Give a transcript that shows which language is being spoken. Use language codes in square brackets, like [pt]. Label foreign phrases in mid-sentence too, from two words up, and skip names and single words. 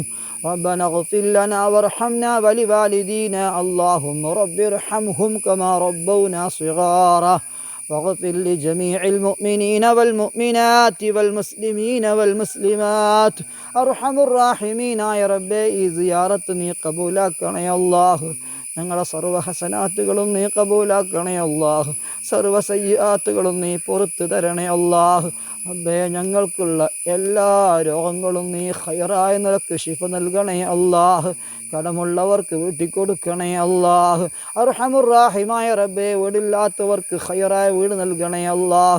[ar] ربنا اغفر لنا وارحمنا ولوالدينا. اللهم رب ارحمهم كما ربونا صغارا. واغفر لجميع المؤمنين والمؤمنات والمسلمين والمسلمات. أرحم الراحمين يا ربي, زيارتني قبولك يا الله. [ml] ഞങ്ങളെ സർവ്വ ഹസനാത്തുകളും നീ കബൂലാക്കണേ അല്ലാഹ്. സർവ്വ സയ്യിആത്തുകളും നീ പുറത്തു തരണേ അല്ലാഹ്. റബ്ബേ, ഞങ്ങൾക്കുള്ള എല്ലാ രോഗങ്ങളും നീ ഖൈറായ നിലക്ക് ശിഫ നൽകണേ അല്ലാഹ്. കടമുള്ളവർക്ക് വീട്ടിക്കൊടുക്കണേ അല്ലാഹ്. അർഹമുർ റാഹിമായ റബ്ബേ, വീടില്ലാത്തവർക്ക് ഖൈറായ വീട് നൽകണേ അല്ലാഹ്.